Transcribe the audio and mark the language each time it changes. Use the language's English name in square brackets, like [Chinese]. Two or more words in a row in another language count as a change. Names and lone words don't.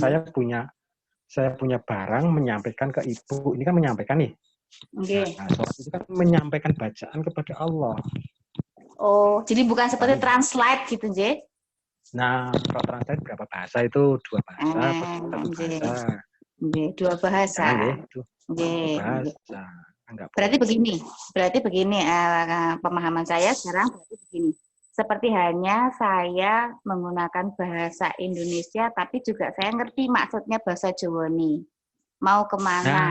[Indonesian] Saya punya saya punya barang menyampaikan ke ibu, ini kan menyampaikan nih. Nggih. Nah, sholat itu kan menyampaikan bacaan kepada Allah. Oh, jadi bukan seperti translate gitu, Nggih? Nah, kalau translate berapa bahasa itu? 2 bahasa atau 1 Nggih. bahasa? Nggih, 2 bahasa. Jangan nggih, itu 2 Nggih. bahasa. Enggak Berarti boleh. begini pemahaman saya sekarang berarti begini. Seperti hanya saya menggunakan bahasa Indonesia, tapi juga saya ngerti maksudnya bahasa Jawa nih. Mau kemana?